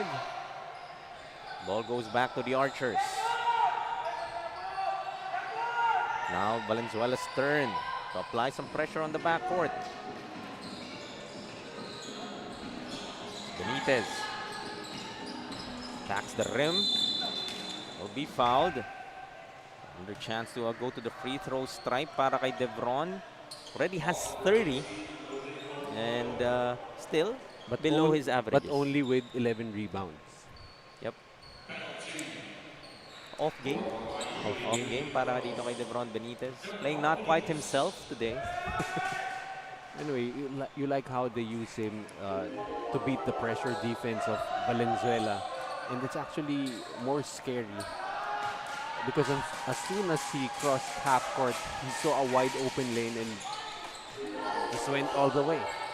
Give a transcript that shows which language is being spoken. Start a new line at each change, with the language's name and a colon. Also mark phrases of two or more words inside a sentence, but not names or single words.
English: Ball goes back to the Archers. Now Valenzuela's turn to apply some pressure on the backcourt. Benitez attacks the rim. Will be fouled. Another chance to go to the free throw stripe
Filipino: para kay Devron.
English: Already has 30. And still below his average. But only with 11 rebounds. Yep. Off game. Off game
Filipino: para dito kay Devron Benitez.
English: Playing not quite himself today. Anyway, you like how they use him to beat the pressure defense of Valenzuela. And it's actually more scary. Because as soon as he crossed half court, he saw a wide open lane and just went all the way.